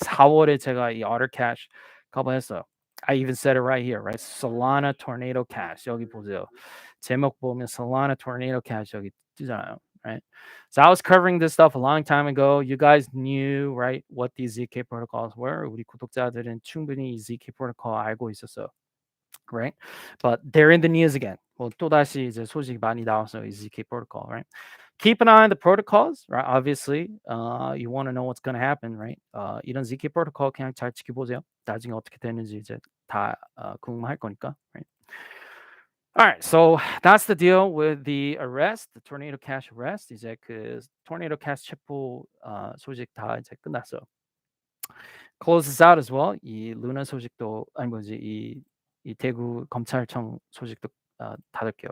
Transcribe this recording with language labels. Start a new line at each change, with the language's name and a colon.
Korean: 4월에 제가 이 Otter Cash 커버했어요.
English: I even said it right here, right? Solana Tornado Cash
Korean: 여기 보세요. 제목 보면 Solana Tornado Cash 여기 뜨잖아요, right?
English: So I was covering this stuff a long time ago. You guys knew, right, what these ZK protocols were.
Korean: 우리 구독자들은 충분히 이 ZK protocol 알고 있었어, right?
English: But they're in the news again.
Korean: 뭐 또다시 이제 소식 많이 나왔어요, 이 ZK protocol, right?
English: Keep an eye on the protocols, right? Obviously, you want to know what's going to happen, right?
Korean: 이런 ZK protocol 그냥 잘 지켜보세요. 나중에 어떻게 되는지 이제 다 궁금할 거니까, right?
English: All right, so that's the deal with the arrest, the Tornado Cash arrest.
Korean: 이제 그 Tornado Cash 체포 소식 다 이제 끝났어.
English: Close this out as well.
Korean: 이 루나 소식도 아니 뭐지 이 대구 검찰청 소식도 닫을게요.